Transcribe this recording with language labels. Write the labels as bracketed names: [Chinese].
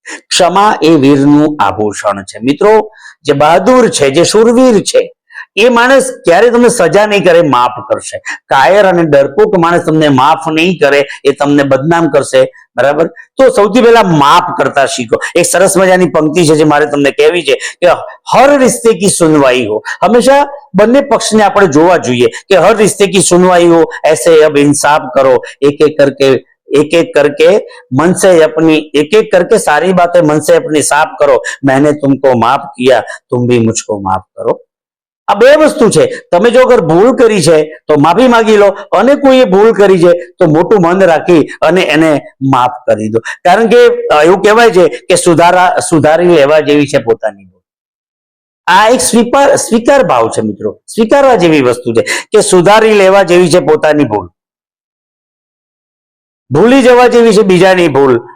[Gujarati] ક્ષમા એ વીરનું આભૂષણ છે. મિત્રો, જે બહાદુર છે, જે શૂરવીર છે, એ માણસ ક્યારે તમને સજા નહીં કરે, માફ કરશે. કાયર અને ડરપોક માણસ તમને માફ નહીં કરે, એ તમને બદનામ કરશે. બરાબર? તો સૌથી પહેલા માફ કરતા શીખો. એક સરસ મજાની પંક્તિ છે જે મારે તમને કહેવી છે કે [Hindi] હર રિશ્તે કી સુનવાઈ હો. [Gujarati] હંમેશા બંને પક્ષને આપણે જોવા જોઈએ કે [Hindi] હર રિશ્તે કી સુનવાઈ હો, ऐसे अब इंसाफ करो, एक एक करके मन से अपनी एक एक करके सारी बातें मन से अपनी साफ करो, मैंने तुमको माफ किया, तुम भी मुझको माफ करो. [Gujarati] આ બે વસ્તુ છે. તમે જો અગર ભૂલ કરી છે તો માફી માંગી લો, અને કોઈએ ભૂલ કરી છે તો મોટું મન રાખી અને એને માફ કરી દો. કારણ કે એવું કહેવાય છે કે સુધારી લેવા જેવી છે પોતાની ભૂલ. આ એક સ્વીકાર ભાવ છે મિત્રો, સ્વીકારવા જેવી વસ્તુ છે કે સુધારી લેવા જેવી છે પોતાની ભૂલ, ભૂલી જવા જેવી છે બીજાની ભૂલ.